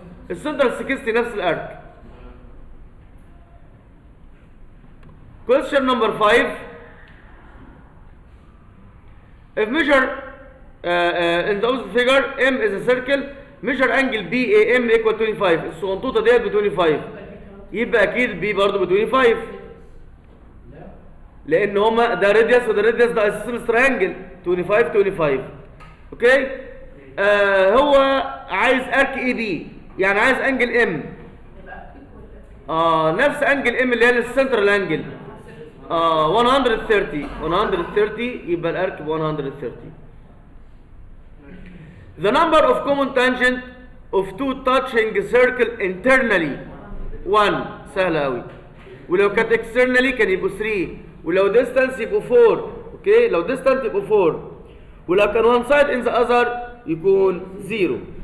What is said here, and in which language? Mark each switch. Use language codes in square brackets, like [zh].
[ar] السنتر 60 نفس الارك. [en] Question number 5. if measure in the opposite figure M is a circle measure angle BAM equal 25. [ar] الصغنطوطه ديت ب 25 يبقى اكيد بي برضه ب 25 لان هما ده راديوس وده راديوس ده اساسا تريانجل 25 25. اوكي. هو عايز ارك اي بي يعني عايز انجل ام نفس انجل ام اللي هي السنترال انجل 130 يبقى الارك ب 130. [en] The number of common tangent of two touching circle internally 1. [ar] سهلة أوي. ولو كانت [en] externally [ar] كان يبقوا 3. ولو distance يبقوا 4. اوكي. لو [en] distance [ar] يبقوا 4. ولو كان [en] one side in the other [ar] يكون [en] 0.